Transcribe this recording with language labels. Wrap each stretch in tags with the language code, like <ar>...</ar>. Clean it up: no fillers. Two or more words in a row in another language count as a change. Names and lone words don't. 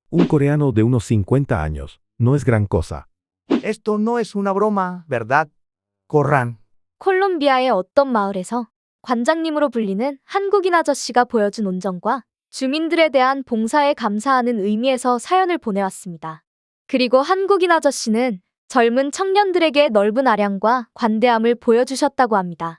<es>Un coreano de unos 50 años. No es gran cosa. Esto no es una broma, ¿verdad? Corran.</es> <ko>콜롬비아의 어떤 마을에서 관장님으로 불리는 한국인 아저씨가 보여준 온정과 주민들에 대한 봉사에 감사하는 의미에서 사연을 보내왔습니다. 그리고 한국인 아저씨는 젊은 청년들에게 넓은 아량과 관대함을 보여주셨다고 합니다.</ko>